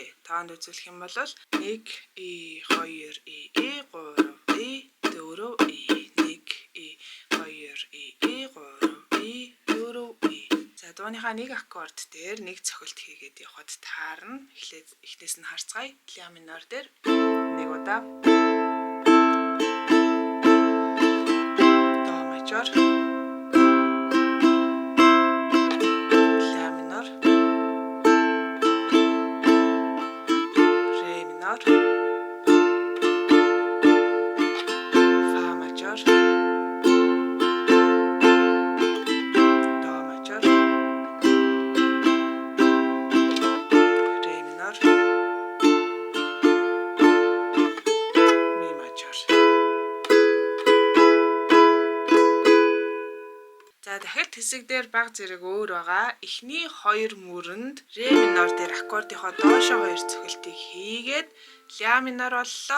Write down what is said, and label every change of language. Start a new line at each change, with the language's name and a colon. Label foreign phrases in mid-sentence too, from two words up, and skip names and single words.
Mongolian: Тоонд үзүүлэх юм бол 1 2 3 4 4 1 2 4 За дууныхаа нэг аккорд дээр нэг цохилт хийгээд явхад таарна. Эхлээс нь харцгаая.
Russian: Ля минор
Mongolian: дээр нэг удаа.
Russian: До мажор. Ля минор. Ре минор. Фа мажор. До мажор. Ре минор.
Mongolian: Дахиад хэсэг дээр баг зэрэг өөр байгаа. Эхний хоёр мөрөнд
Russian: ре минор
Mongolian: дээр аккордынхоо доошо хоёр цохилтыг хийгээд
Russian: ля минор
Mongolian: боллоо.